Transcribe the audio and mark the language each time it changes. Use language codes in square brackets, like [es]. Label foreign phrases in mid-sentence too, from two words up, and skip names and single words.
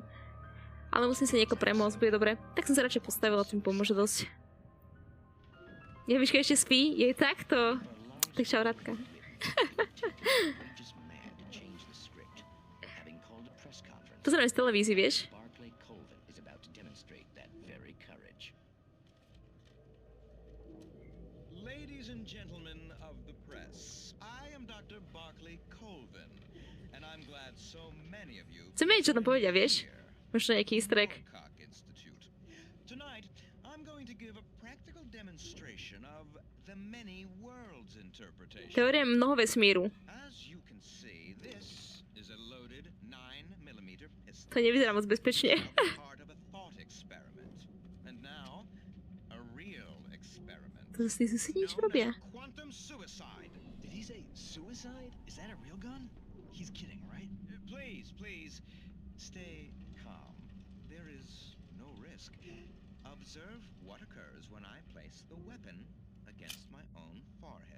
[sk] Ale musím sa nieko premôcť, bude dobre. Tak som sa radšej postavila, tým pomôže dosť. Ja Miška ešte spí? Je takto. Tak čau, Radka. To zrejme z televízii, vieš? [en] Ladies and gentlemen of the press, I am Dr. Barclay Colvin, and I'm glad so many of you. [sk] Chceme niečo tam povedia, vieš? Možno nejaký [en] easter egg. Tonight, I'm going to give a practical demonstration of the many worlds interpretation. [sk] Teória mnoho vesmíru. [en] As you can see, this is a loaded 9mm pistol. [sk] To nevyzerá moc bezpečne. [en] Part of a thought experiment. And now, a real experiment. [sk] To zase susedi niečo robia. [en] Quantum suicide. Did he say suicide? Is that a real gun? He's kidding, right? Please, stay calm. There is no risk. Observe what occurs when I place the weapon against my own forehead.